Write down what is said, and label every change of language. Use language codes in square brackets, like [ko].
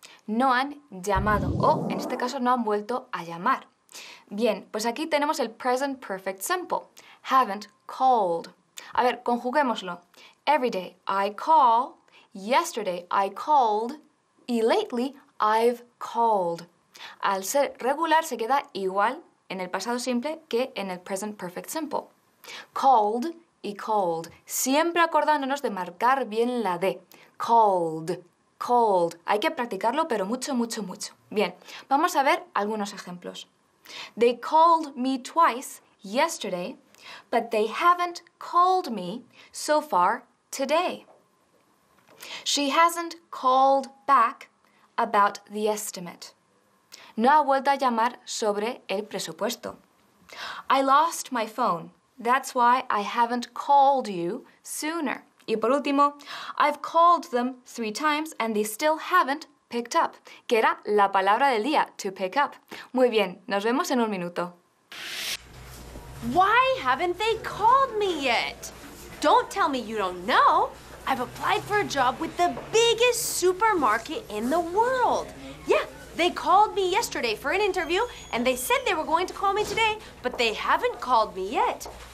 [es] No han llamado, o en este caso no han vuelto a llamar. Bien, pues aquí tenemos el present perfect simple. [en] Haven't called. [es] A ver, conjuguémoslo. [en] Every day I call, yesterday I called, y lately I've called. [es] Al ser regular se queda igual en el pasado simple que en el present perfect simple. Called y called, siempre acordándonos de marcar bien la D. Called, called. Hay que practicarlo, pero mucho, mucho, mucho. Bien, vamos a ver algunos ejemplos. [en] They called me twice yesterday, but they haven't called me so far today. She hasn't called back about the estimate. [es] No ha vuelto a llamar sobre el presupuesto. [en] I lost my phone. That's why I haven't called you sooner. [es] Y por último, [en] I've called them 3 times and they still haven't picked up, [es] que era la palabra del día, [en] to pick up. [es] Muy bien, nos vemos en un minuto. [en] Why haven't they called me yet? Don't tell me you don't know. I've applied for a job with the biggest supermarket in the world. Yeah, they called me yesterday for an interview and they said they were going to call me today, but they haven't called me yet.